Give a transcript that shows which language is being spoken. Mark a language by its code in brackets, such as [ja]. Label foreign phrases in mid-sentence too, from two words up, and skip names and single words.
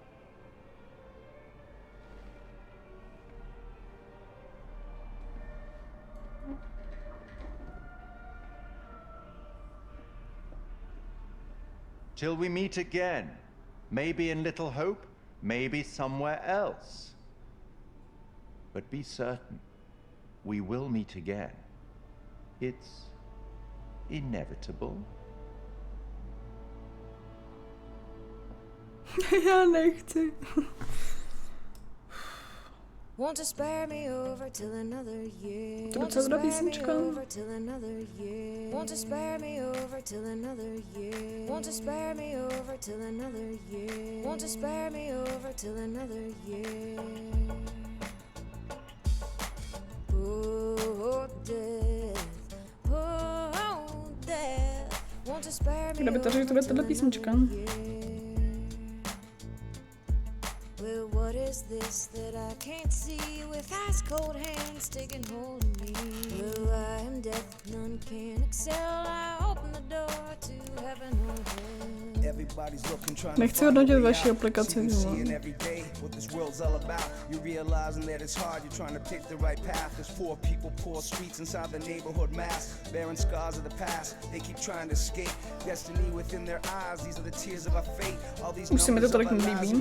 [en] Till we meet again. Maybe in Little Hope, maybe somewhere else. But be certain, we will meet again. It's inevitable. [cs] Já nechci. [en] Want to spare me over till another year. [cs] To [en] Want [cs] docela [en] to [cs] dobrá [en] spare me [cs] písnička. [en] over till another year. Want to spare me over till another year. Want to spare me over till another year. Want to spare me over till another year. Oh, death. Oh, death. Want to spare me [cs] Kdo by to řekl, to bude tato písnička? [en] Well, what is this that I can't see with ice cold hands taking hold of me? Well, I am deaf, none can excel. I open the door to heaven or hell. [cs] Nechci hodnotit vaši aplikaci. Už se mi to tolik nelíbí.